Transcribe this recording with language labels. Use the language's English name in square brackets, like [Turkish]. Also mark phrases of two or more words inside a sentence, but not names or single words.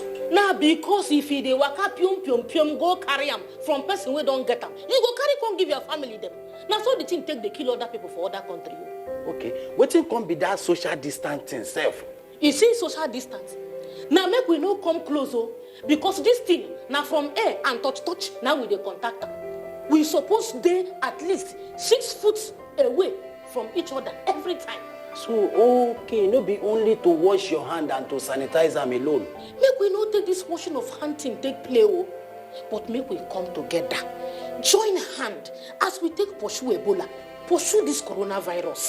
[Nigerian Pidgin] Na because if you dey waka pium go carry am from person wey don't get am, you go carry come give your family them. Na so the thing take dey kill other people for other countries. Okay, wetin come be that social distancing sef? You see social distance. Now make we no come close, because this thing now from air and touch, now we dey contact am. We suppose dey at least 6 foot away from each other every time. So, okay, no be only to wash your hand and to sanitize them alone. Make we not take this washing of hand thing take play, but make we come together, join hand as we take pursue Ebola, pursue this coronavirus.